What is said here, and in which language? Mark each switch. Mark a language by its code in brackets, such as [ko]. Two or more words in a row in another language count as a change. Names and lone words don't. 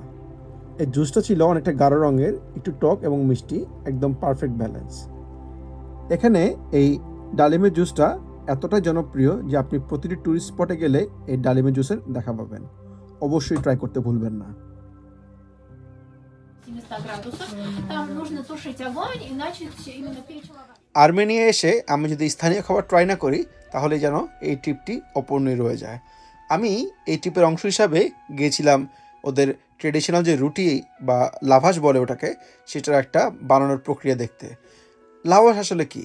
[bn] এই জুসটা ছিল অনেকটা গাঢ় রঙের, একটু টক এবং মিষ্টি, একদম [en] perfect balance. [bn] এখানে এই ডালিমের জুসটা এতটাই জনপ্রিয় যে আপনি প্রতিটি ট্যুরিস্ট স্পটে গেলে এই ডালিমের জুসের দেখা পাবেন। অবশ্যই ট্রাই করতে ভুলবেন না। [ru] 700 градусов. Там нужно тушить огонь и начать именно печь лаваш. [bn] আর্মেনিয়া এসে আমি যদি স্থানীয় খাবার ট্রাই না করি, তাহলে যেন এই ট্রিপটি অপূর্ণই রয়ে যায়। আমি এই ট্রিপের অংশ হিসাবে গিয়েছিলাম ওদের ট্রেডিশনাল যে রুটি বা লাভাশ বলে ওটাকে, সেটার একটা বানানোর প্রক্রিয়া দেখতে। লাভাশ আসলে কি?